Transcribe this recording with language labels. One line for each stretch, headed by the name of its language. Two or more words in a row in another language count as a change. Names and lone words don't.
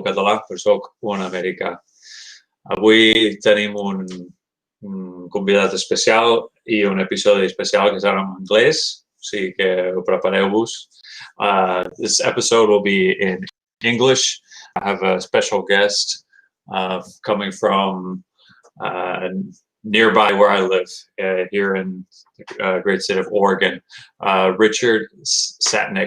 Catalan: català, però soc un americà. Avui tenim un convidat especial i un episodi especial que serà en anglès, o sigui que prepareu-vos.
English: This episode will be in English. I have a special guest coming from nearby where I live, here in the great state of Oregon, Richard Satnick.